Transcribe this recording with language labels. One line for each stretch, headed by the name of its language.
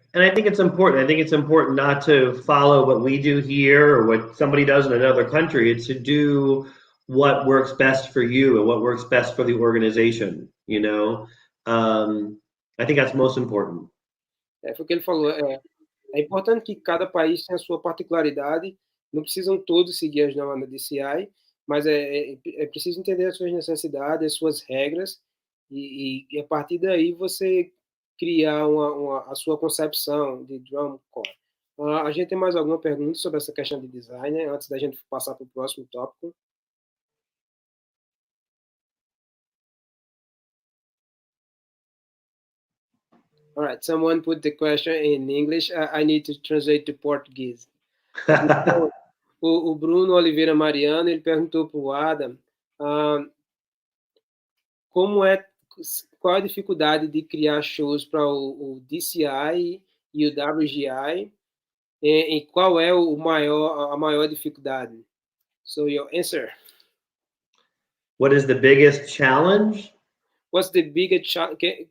English: And I think it's important. I think it's important not to follow what we do here or what somebody does in another country. It's to do what works best for you and what works best for the organization, I think that's most important.
Portuguese: Foi o que ele falou. É importante que cada país tenha a sua particularidade, não precisam todos seguir as normas da DCI, mas é preciso entender as suas necessidades, as suas regras, e a partir daí você criar a sua concepção de drum corps. A gente tem mais alguma pergunta sobre essa questão de design, né, antes da gente passar para o próximo tópico?
English: All right, someone put the question in English. I need to translate to Portuguese.
Portuguese: O Bruno Oliveira Mariano, ele perguntou para o Adam qual a dificuldade de criar shows para o DCI e o WGI, e qual é a maior dificuldade?
English: So your answer. What is the biggest challenge? What's the biggest challenge?